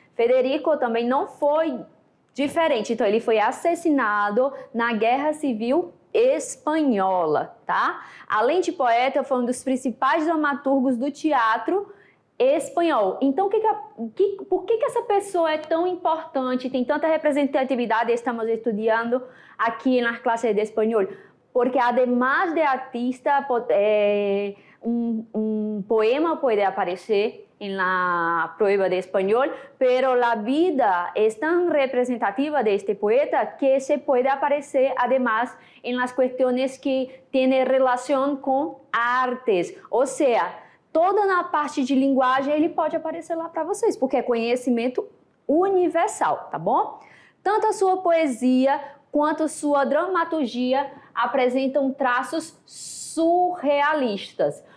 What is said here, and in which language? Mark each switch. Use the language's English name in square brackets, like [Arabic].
[Portuguese] Federico também não foi diferente, então ele foi assassinado na Guerra Civil Espanhola, tá? Além de poeta, foi um dos principais dramaturgos do teatro espanhol. Então, por que essa pessoa é tão importante, tem tanta representatividade, estamos estudando aqui nas classes de espanhol? [Spanish] Porque, además de artista, un poema puede aparecer en la prueba de español, pero la vida es tan representativa de este poeta que se puede aparecer además en las cuestiones que tienen relación con artes. O sea, [Portuguese] toda na parte de linguagem ele pode aparecer lá para vocês, porque é conhecimento universal, tá bom? Tanto a sua poesia quanto a sua dramaturgia apresentam traços surrealistas.